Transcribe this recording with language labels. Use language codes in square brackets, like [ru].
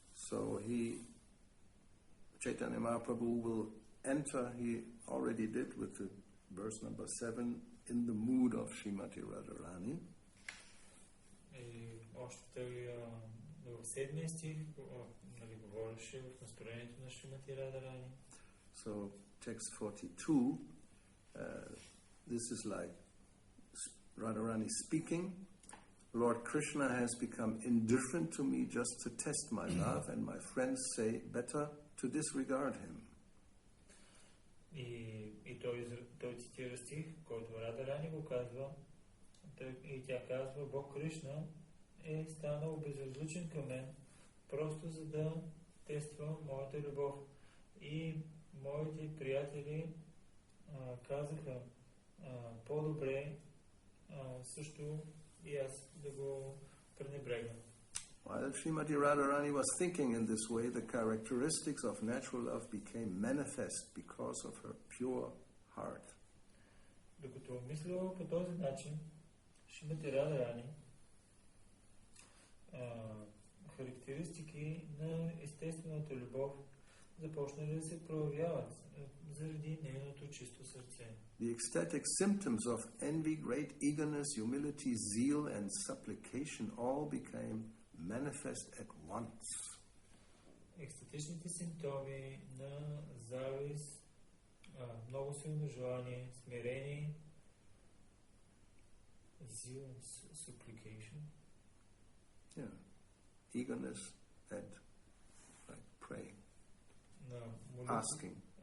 [en] So Chaitanya Mahaprabhu will enter, he already did with the verse number 7, in the mood of Srimati Radharani. [bg] И още в седмия стих говореше в настроението на Шримати Радharani. [en] So text 42, this is like Radharani speaking. Lord Krishna has become indifferent to me just to test my love, and my friends say better to disregard him. [bg] И той цитира стих, който Радharani го казва, и тя казва, Бог Кришна е станал безразличен към мен, просто за да тества моята любов. И моите приятели казаха, по-добре също и аз да го пренебрегна. [en] While Srimati Radharani was thinking in this way, the characteristics of natural love became manifest because of her pure heart. [bg] Докато мислила по този начин, Шримати Радharani, характеристики на естествената любов започнали да се проявяват заради нейното чисто сърце. [en] The ecstatic symptoms of envy, great eagerness, humility, zeal, and supplication all became manifest at once. [bg] Екстатичните симптоми на завист, много силно желание, смирение, [en] zeal, supplication. Yeah, eagerness and like praying, asking.